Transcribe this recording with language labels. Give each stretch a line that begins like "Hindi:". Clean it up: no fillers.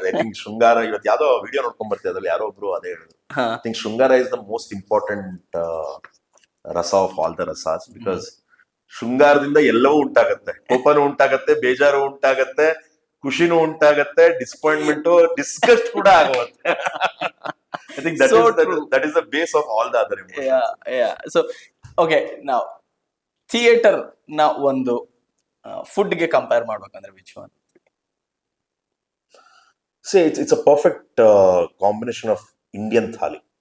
English: I think
Kannada: ಶೃಂಗಾರ ಇವತ್ತು ಯಾವ್ದೋ ವಿಡಿಯೋ ನೋಡ್ಕೊಂಡ್ ಬರ್ತೀವಿ ಅದ್ರಲ್ಲಿ ಯಾರೋ ಒಬ್ರು ಅದೇ ಹೇಳಿದ್ರು.
English: I think shringara is the most important rasa of all the rasas because
Kannada: ಶೃಂಗಾರದಿಂದ ಎಲ್ಲವೂ ಉಂಟಾಗತ್ತೆ. ಕೋಪನೂ ಉಂಟಾಗತ್ತೆ, ಬೇಜಾರು ಉಂಟಾಗತ್ತೆ, ಖುಷಿನೂ ಉಂಟಾಗತ್ತೆ, ಡಿಸಪಾಯಿಂಟ್ಮೆಂಟ್ ಡಿಸ್ಕಸ್ಟ್ ಕೂಡ ಆಗುತ್ತೆ.
English: I think that is the base of all the other emotions. Yeah. So okay, now
Kannada: theatre ನ ಒಂದು ಫುಡ್ ಗೆ ಕಂಪೇರ್ ಮಾಡ್ಬೇಕಂದ್ರೆ
English: Which one? See, it's a perfect combination of Indian thali.